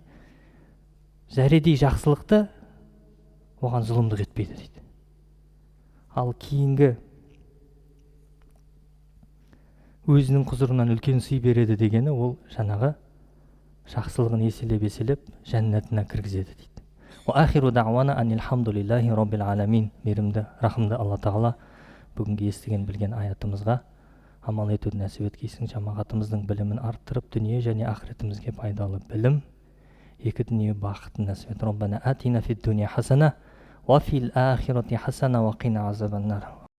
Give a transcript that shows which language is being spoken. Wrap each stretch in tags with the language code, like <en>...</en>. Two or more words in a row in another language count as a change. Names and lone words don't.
<kk>Зәредей жақсылықты оған зұлымдық етпейді дейді. Ал кейінгі өзінің құзырынан үлкен сый береді дегені, ол жаңағы жақсылығын еселеп жәннатына кіргізеді дейді.</kk> <ar>وآخر دعوانا أن الحمد لله رب العالمين.</ar> <kk>Мейірімді, рахымды Алла Тағала бүгінгі естіген білген аятымызға амал етуді нәсіп еткейсің. Жамағатымыздың білімін арттырып, дүние және ақыретімізге пайдалы білім, екі дүние бақытын нәсіп ет.</kk> <ar>ربنا آتنا في الدنيا حسنة وفي الآخرة حسنة وقنا عذاب النار.</ar>